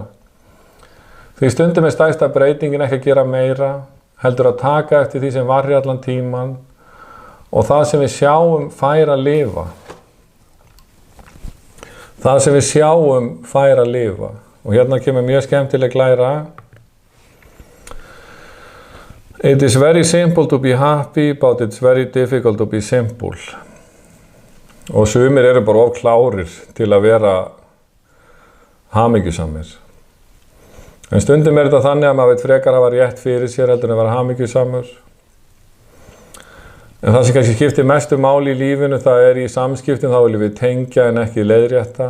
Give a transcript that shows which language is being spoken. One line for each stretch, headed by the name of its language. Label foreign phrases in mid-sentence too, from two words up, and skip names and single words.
Icelandic: Því stundum er stærsta breytingin ekki að gera meira, heldur að taka eftir því sem var í allan tíman og það sem við sjáum fær að lifa. Það sem við sjáum fær að lifa. Og hérna kemur mjög skemmtileg glæra.
English: It is very simple to be happy, but it's very difficult to be simple.
Icelandic: Og sumir eru bara of klárir til að vera hamingjusamir. En stundum er þetta þannig að maður veit frekar hafa rétt fyrir sér heldur en að vera hamingjusamur. En það sem kannski skiptir mestu máli í lífinu, það er í samskiptum, þá viljum við tengja en ekki leiðrétta.